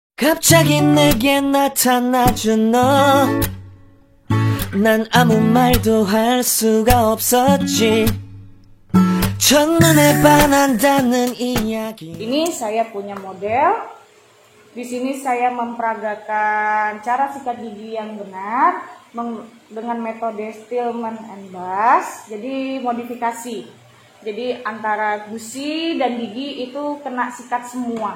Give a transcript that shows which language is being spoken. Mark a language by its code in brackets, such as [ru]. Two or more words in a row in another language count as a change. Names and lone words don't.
[ko] 갑자기 내게 나타나준 너, 난 아무 말도 할 수가 없었지. 첫눈에 반한다는 이야기. [id] Ini saya punya model. Di sini saya memperagakan cara sikat gigi yang benar dengan metode Stillman and Bass. Jadi modifikasi. Jadi antara gusi dan gigi itu kena sikat semua.